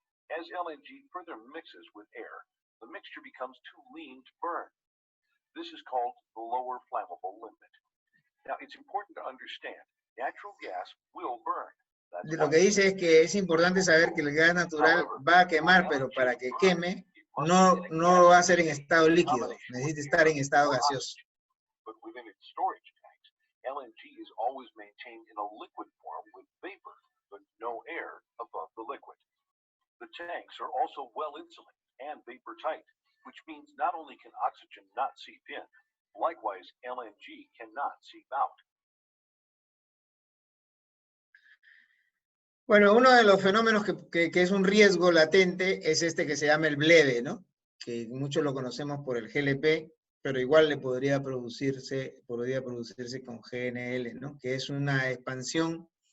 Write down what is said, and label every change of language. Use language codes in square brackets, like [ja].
[en] As LNG further mixes with air, the mixture becomes too lean to burn. This is called the lower flammable limit. Now, it's important to understand, natural gas will burn. [es] Lo que dice es que es importante saber que el gas natural va a quemar, pero para que queme, no lo va a hacer en estado líquido, necesita estar en estado gaseoso. [en] But within its storage tanks, LNG is always maintained in a liquid form with vapor, but no air above the liquid. The tanks are also well insulated and vapor tight, which means not only can oxygen not seep in, likewise LNG cannot seep out. [es] Bueno, uno de los fenómenos que es un riesgo latente es este que se llama el bleve, ¿no? Que muchos lo conocemos por el GLP, pero igual le podría producirse con GNL, ¿no? Que es una expansión